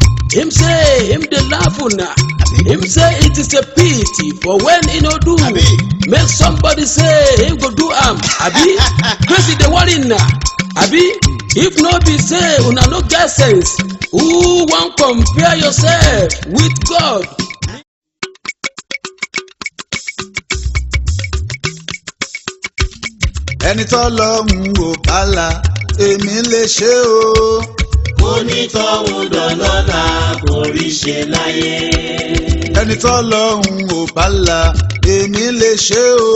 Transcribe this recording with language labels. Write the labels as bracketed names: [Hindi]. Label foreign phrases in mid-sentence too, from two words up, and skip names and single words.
[Nigerian Pidgin] Him say him dey laugh una. Him say it is a pity for when he no do. Make somebody say him go do am. Abi, crazy dey worry na. Abi, if no be say una no get sense, who wan compare yourself with God? [Yoruba] Ẹni tọ́lọ́run ò bá là èmi lè ṣe o. Onítọ̀hún dọ̀lọ́lá kò rí ṣe láyé. Ẹni tọ́lọ́run ò bá là èmi lè ṣe o.